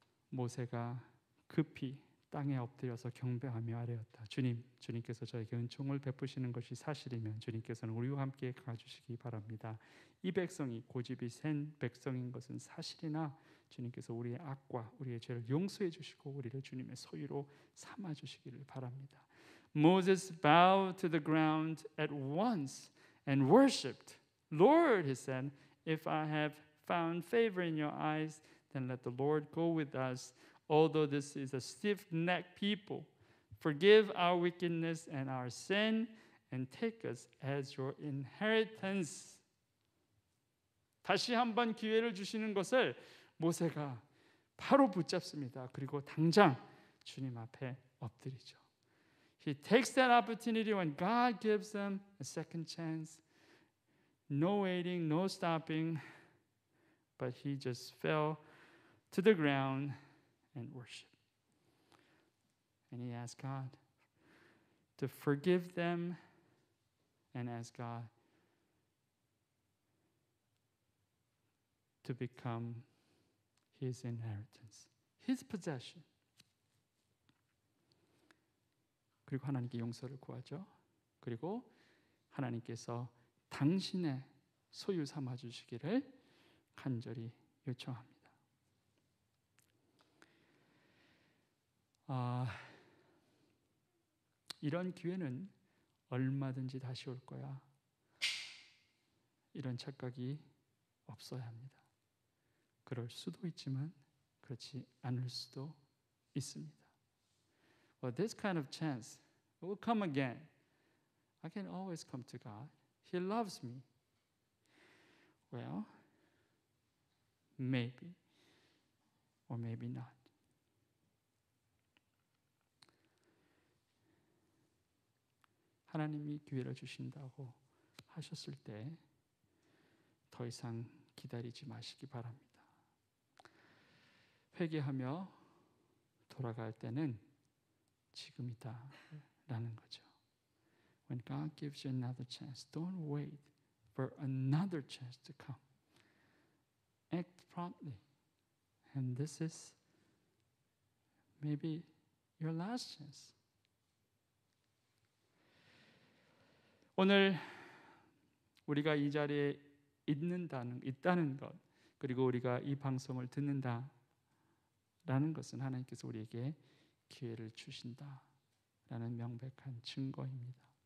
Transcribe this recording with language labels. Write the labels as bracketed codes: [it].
[ko] 모세가 급히 땅에 엎드려서 경배하며 아뢰었다. 주님께서 저에게 은총을 베푸시는 것이 사실이면 주님께서는 우리와 함께 가주시기 바랍니다. 이 백성이 고집이 센 백성인 것은 사실이나 주님께서 우리의 악과 우리의 죄를 용서해 주시고 우리를 주님의 소유로 삼아 주시기를 바랍니다. [en] Moses bowed to the ground at once and worshipped. Lord, he said, if I have found favor in your eyes, then let the Lord go with us. Although this is a stiff-necked people, forgive our wickedness and our sin, and take us as your inheritance. [ko] 다시 한번 기회를 주시는 것을 모세가 바로 붙잡습니다. 그리고 당장 주님 앞에 엎드리죠. [en] He takes that opportunity when God gives them a second chance. No waiting, no stopping, but he just fell to the ground and worship. And he asked God to forgive them and asked God to become his inheritance, his possession. [ko] 그리고 하나님께 용서를 구하죠. 그리고 하나님께서 당신의 소유 삼아 주시기를 간절히 요청합니다. 이런 기회는 얼마든지 다시 올 거야. 이런 착각이 없어야 합니다. 그럴 수도 있지만 그렇지 않을 수도 있습니다. [en] Well, this kind of chance will come again. I can always come to God. He loves me. Well, maybe or maybe not. [ko] 하나님이 기회를 주신다고 하셨을 때 더 이상 기다리지 마시기 바랍니다. 회개하며 돌아갈 때는 지금이다 라는 거죠. [en] When God gives you another chance, don't wait for another chance to come. Act promptly. And this is maybe your last chance. [ko] 오늘 우리가 이 자리에 있다는 것, 그리고 우리가 이 방송을 듣는다라는 것은 하나님께서 우리에게 기회를 주신다라는 명백한 증거입니다.